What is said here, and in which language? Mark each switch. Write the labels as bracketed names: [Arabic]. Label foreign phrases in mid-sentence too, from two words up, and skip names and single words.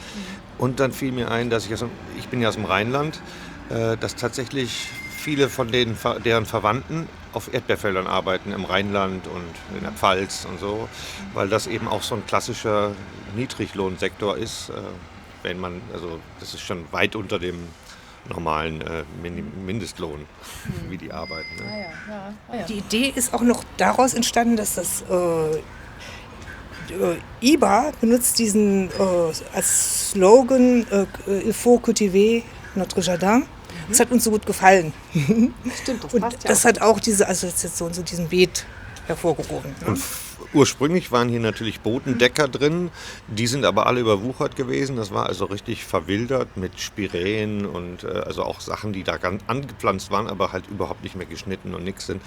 [German] Und dann fiel mir ein, dass ich bin ja aus dem Rheinland, dass tatsächlich viele von deren Verwandten auf Erdbeerfeldern arbeiten, im Rheinland und in der Pfalz und so, weil das eben auch so ein klassischer Niedriglohnsektor ist, das ist schon weit unter dem normalen Mindestlohn, wie die arbeiten. Ne? Die Idee ist auch noch daraus entstanden, dass das IBA benutzt diesen als Slogan [French] Il faut cultiver notre jardin. [German] Das hat uns so gut gefallen. Stimmt, das und passt ja. Das hat auch diese Assoziation zu diesem Beet hervorgehoben. Ne? Und ursprünglich waren hier natürlich Bodendecker drin, die sind aber alle überwuchert gewesen. Das war also richtig verwildert mit Spiräen und also auch Sachen, die da ganz angepflanzt waren, aber halt überhaupt nicht mehr geschnitten und nix sind.